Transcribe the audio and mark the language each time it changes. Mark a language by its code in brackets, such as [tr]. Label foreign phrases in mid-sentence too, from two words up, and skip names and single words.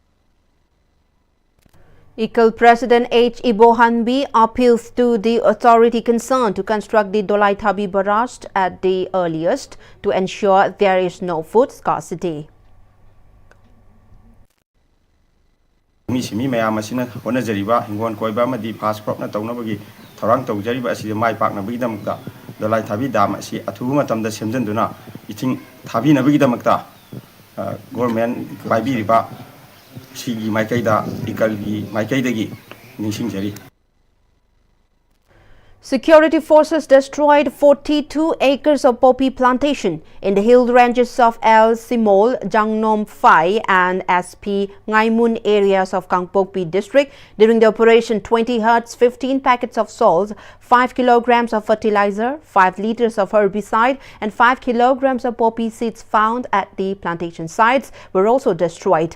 [en] ICAL President H. Ibohanbi appeals to the authority concerned to construct the Dolai Thabi barrage at the earliest to ensure there is no food scarcity. [mni] Mi mayam asina honajariba hingon koiba amadi [en] fast crop [mni] na taunabagi thorang tawjariba asida mai paknabagidamukta Dolai Thabi dam asi athubu matamda semjanduna ithing thabinabagidamukta government paibiriba sigi maikaida ikalgi maikaidagi nishingjari. [en] Security forces destroyed 42 acres of poppy plantation in the hill ranges of El Simol, Jangnom Phai and SP Ngaimun areas of Kangpokpi district during the operation. 20 huts, 15 packets of salt, 5 kilograms of fertilizer, 5 liters of herbicide and 5 kilograms of poppy seeds found at the plantation sites were also destroyed.